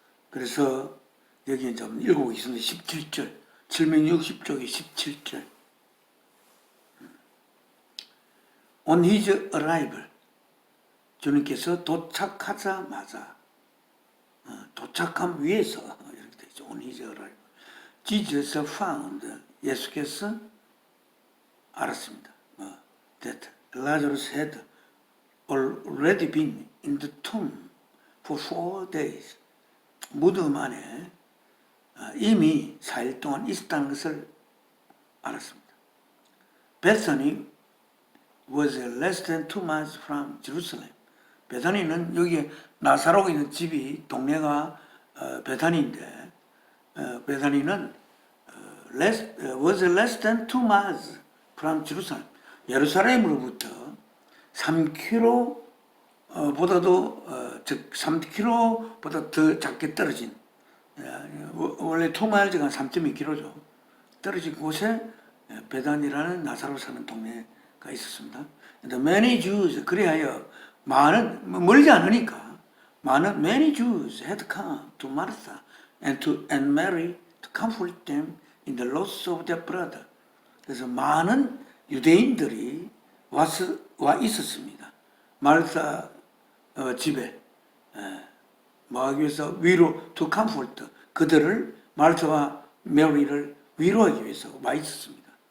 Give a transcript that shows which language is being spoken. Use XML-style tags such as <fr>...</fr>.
<ko>그래서 여기 좀 읽어보겠습니다. 17절, 760쪽의 17절.</ko> <en>On his arrival,</en> <ko>주님께서 도착하자마자, 도착함 위에서 이렇게 되죠.</ko> <en>On his arrival, Jesus found,</en> <ko>예수께서 알았습니다.</ko> <en>That Lazarus had already been in the tomb for 4 days.</en> <ko>무덤 안에 이미 4일 동안 있었다는 것을 알았습니다.</ko> <en>Bethany was less than 2 miles from Jerusalem.</en> <ko>베다니는 여기 나사로가 있는 집이 동네가 베다니인데, 베다니는</ko> <en>was less than 2 miles from Jerusalem.</en> <ko>예루살렘으로부터 3km 보다도 즉 3km보다 더 작게 떨어진, 원래 2마일즈가 3.2km죠. 떨어진 곳에 베단이라는 나사로 사는 동네가 있었습니다. 근데</ko> <en>many Jews,</en> <ko>그리하여 많은 멀지 않으니까 많은</ko> <en>many Jews had come to Martha and Mary to comfort them in the loss of their brother.</en> <ko>그래서 많은 유대인들이 와 있었습니다. 마르타 집에 뭐 하기 위해서 위로</ko> <en>to comfort</en> <ko>그들을 마르타와 메리를 위로하기 위해서 와 있었습니다.</ko>